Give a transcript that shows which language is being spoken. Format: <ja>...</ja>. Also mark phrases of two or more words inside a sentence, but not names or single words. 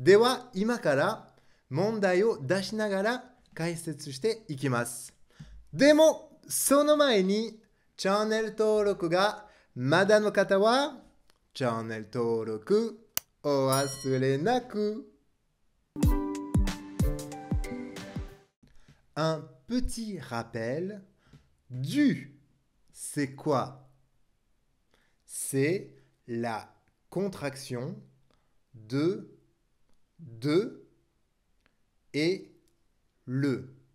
<ja>では今から問題を出しながら解説していきます。でもその前にチャンネル登録がまだの方はチャンネル登録お忘れなく。</ja> <fr>Un petit rappel du, c'est quoi? C'est la contraction de et le.</fr>